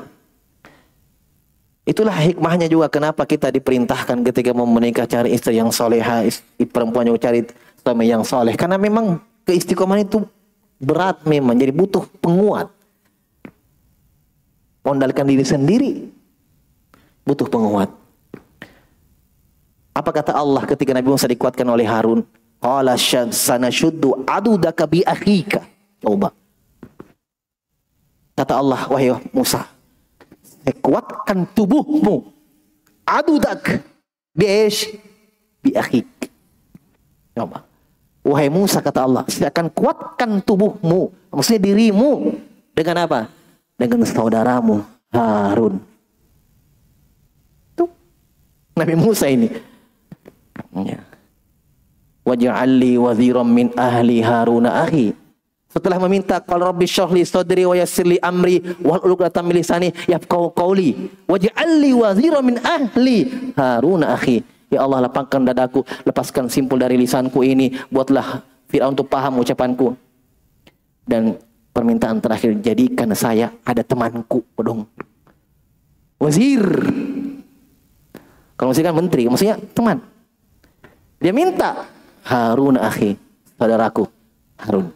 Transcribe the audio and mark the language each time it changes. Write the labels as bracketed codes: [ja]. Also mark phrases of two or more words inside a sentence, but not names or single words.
[id] Itulah hikmahnya juga kenapa kita diperintahkan ketika mau menikah cari istri yang soleha, perempuan yang cari suami yang soleh. Karena memang keistiqomahan itu berat memang, jadi butuh penguat. Mondalkan diri sendiri, butuh penguat. Apa kata Allah ketika Nabi Musa dikuatkan oleh Harun? [ar] قال سنشد عضدك بأخيك. [id] Coba. Kata Allah, wahai Musa, saya kuatkan tubuhmu. [ar] عضدك بأخيك. [id] Coba. Wahai Musa, kata Allah, saya akan kuatkan tubuhmu, maksudnya dirimu, dengan apa? Dengan saudaramu Harun. Tuh Nabi Musa ini. Ya. [ar] واجعل لي وزيرا من أهلي هارون أخي. [id] Setelah meminta [ar] قال رب اشرح لي صدري ويسر لي أمري واحلل عقدة من لساني يفقهوا قولي واجعل لي وزيرا من أهلي هارون أخي. [id] Ya Allah, lapangkan dadaku, lepaskan simpul dari lisanku ini, buatlah Fir'aun untuk paham ucapanku. Dan permintaan terakhir, jadikan saya ada temanku, dong. Wazir. Kalau maksudnya menteri, maksudnya teman. Dia minta Harun akhi, saudaraku Harun.